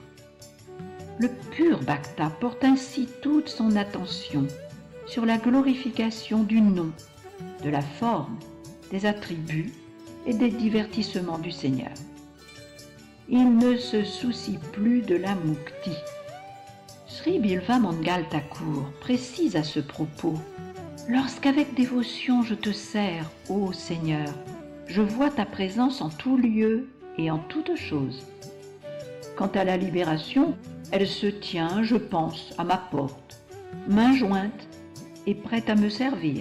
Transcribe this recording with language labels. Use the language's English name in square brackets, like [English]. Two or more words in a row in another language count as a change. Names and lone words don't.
[French] Le pur bhakta porte ainsi toute son attention sur la glorification du nom, de la forme, des attributs et des divertissements du Seigneur. Il ne se soucie plus de la mukti. Sri Bilva Mangal Thakur précise à ce propos: lorsqu'avec dévotion je te sers, ô Seigneur, je vois ta présence en tout lieu et en toute chose. Quant à la libération, elle se tient, je pense, à ma porte, main jointe et prête à me servir.